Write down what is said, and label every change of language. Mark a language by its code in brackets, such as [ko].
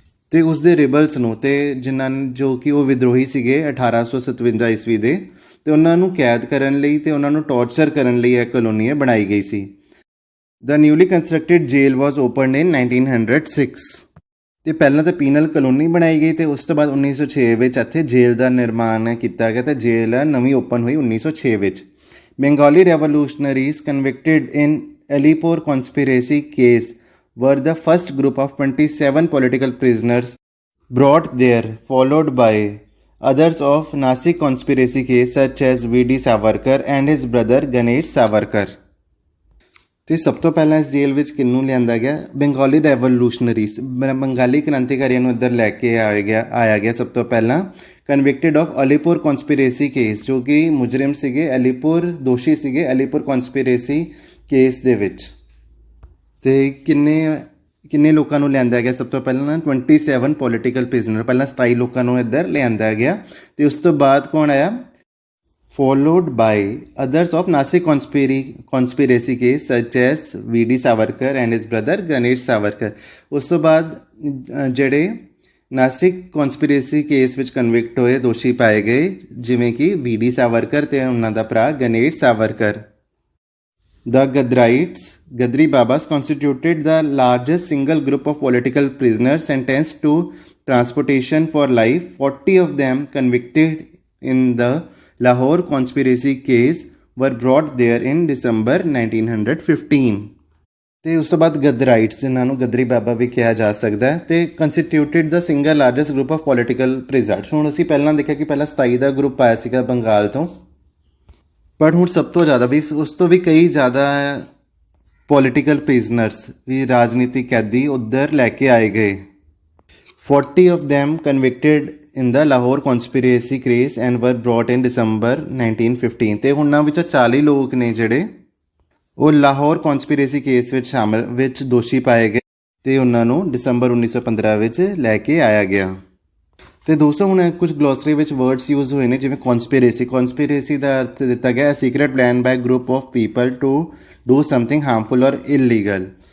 [pa] ਤੇ ਉਸਦੇ ਰਿਬਲਸ ਨੂੰ, ਤੇ ਜਿਨ੍ਹਾਂ ਜੋ ਕਿ ਉਹ ਵਿਦਰੋਹੀ ਸੀਗੇ 1857 ਈਸਵੀ ਦੇ, ਤੇ ਉਹਨਾਂ ਨੂੰ ਕੈਦ ਕਰਨ ਲਈ ਤੇ ਉਹਨਾਂ ਨੂੰ ਟੌਰਚਰ ਕਰਨ ਲਈ ਇਹ ਕਲੋਨੀ ਬਣਾਈ ਗਈ ਸੀ। [en] The newly constructed jail was opened in 1906। [pa] ਤੇ ਪਹਿਲਾਂ ਤਾਂ ਪੀਨਲ ਕਲੋਨੀ ਬਣਾਈ ਗਈ ਤੇ ਉਸ ਤੋਂ ਬਾਅਦ 1906 ਵਿੱਚ ਇੱਥੇ ਜੇਲ੍ਹ ਦਾ ਨਿਰਮਾਣ ਕੀਤਾ ਗਿਆ ਤੇ ਜੇਲ੍ਹ ਨਵੀਂ ਓਪਨ ਹੋਈ 1906 ਵਿੱਚ। [en] Bengali revolutionaries convicted in Alipore conspiracy case were the first group of 27 political prisoners brought there, followed by others of Nasik conspiracy case such as V.D. Savarkar and his brother Ganesh Savarkar। [pa] ਤੇ ਸਭ ਤੋਂ ਪਹਿਲਾਂ ਇਸ ਜੇਲ੍ਹ ਵਿੱਚ ਕਿਹਨੂੰ ਲਿਆਂਦਾ ਗਿਆ? ਬੰਗਾਲੀ ਰੈਵੋਲੂਸ਼ਨਰੀਜ਼, ਬੰਗਾਲੀ ਕ੍ਰਾਂਤੀਕਾਰੀਆਂ ਨੂੰ ਇੱਧਰ ਲੈ ਕੇ ਆਇਆ ਗਿਆ ਸਭ ਤੋਂ ਪਹਿਲਾਂ। [en] convicted of Alipore conspiracy case, [pa] ਜੋ ਕਿ ਮੁਜਰਿਮ ਸੀਗੇ, ਅਲੀਪੁਰ ਦੋਸ਼ੀ ਸੀਗੇ ਅਲੀਪੁਰ ਕਨਸਪੀਰੇਸੀ ਕੇਸ ਦੇ ਵਿੱਚ। ਤੇ ਕਿੰਨੇ ਲੋਕਾਂ ਨੂੰ ਲਿਆਂਦਾ ਗਿਆ ਸਭ ਤੋਂ ਪਹਿਲਾਂ? 27 ਪੋਲੀਟੀਕਲ ਪ੍ਰਿਜ਼ਨਰ, ਪਹਿਲਾਂ 27 ਲੋਕਾਂ ਨੂੰ ਇੱਧਰ ਲਿਆਂਦਾ ਗਿਆ। ਤੇ ਉਸ ਤੋਂ ਬਾਅਦ ਕੌਣ ਆਇਆ? [en] followed by others of Nasik conspiracy case such as V.D. Savarkar and his brother Ganesh Savarkar। [pa] ਉਸ ਤੋਂ ਬਾਅਦ ਜਿਹੜੇ ਨਾਸਿਕ ਕਨਸਪੀਰੇਸੀ ਕੇਸ ਵਿੱਚ ਕਨਵਿਕਟ ਹੋਏ, ਦੋਸ਼ੀ ਪਾਏ ਗਏ, ਜਿਵੇਂ ਕਿ V.D. ਸਾਵਰਕਰ ਤੇ ਉਹਨਾਂ ਦਾ ਭਰਾ Ganesh Savarkar. [en] The Gadarites, Gadri Babas, constituted the largest single group of political prisoners sentenced to transportation for life. 40 of them convicted in the Lahore conspiracy case were brought there in December 1915। [pa] ਤੇ ਉਸ ਤੋਂ ਬਾਅਦ ਗਦਰਾਈਟਸ, ਜਿਨ੍ਹਾਂ ਨੂੰ ਗਦਰੀ ਬਾਬਾ ਵੀ ਕਿਹਾ ਜਾ ਸਕਦਾ ਹੈ, ਤੇ [en] Constituted the single largest group of political prisoners. [pa] ਹੁਣ ਅਸੀਂ ਪਹਿਲਾਂ ਦੇਖਿਆ ਕਿ ਪਹਿਲਾਂ 27 ਦਾ ਗਰੁੱਪ ਆਇਆ ਸੀਗਾ ਬੰਗਾਲ ਤੋਂ, ਪਰ ਹੁਣ ਸਭ ਤੋਂ ਜ਼ਿਆਦਾ ਵੀ ਉਸ ਤੋਂ ਵੀ ਕਈ ਜ਼ਿਆਦਾ ਪੋਲੀਟੀਕਲ ਪ੍ਰਿਜ਼ਨਰਸ ਵੀ ਰਾਜਨੀਤਿਕ ਕੈਦੀ ਉੱਧਰ ਲੈ ਕੇ ਆਏ ਗਏ। [en] 40 of them convicted in the Lahore conspiracy case and were brought in December 1915। [pa] ਤੇ ਉਹਨਾਂ ਵਿੱਚੋਂ 40 ਲੋਕ ਨੇ ਜਿਹੜੇ ਉਹ ਲਾਹੌਰ ਕਨਸਪੀਰੇਸੀ ਕੇਸ ਵਿੱਚ ਦੋਸ਼ੀ ਪਾਏ ਗਏ ਤੇ ਉਹਨਾਂ ਨੂੰ ਦਸੰਬਰ 1915 ਵਿੱਚ ਲੈ ਕੇ ਆਇਆ ਗਿਆ। ਤੇ ਦੋਸਤੋ ਹੁਣ ਕੁਝ ਗਲੋਸਰੀ ਵਿੱਚ ਵਰਡਸ ਯੂਜ਼ ਹੋਏ ਨੇ, ਜਿਵੇਂ ਕਨਸਪੀਰੇਸੀ ਦਾ ਅਰਥ ਦਿੱਤਾ ਗਿਆ [en] Secret plan by group of people to do something harmful or illegal.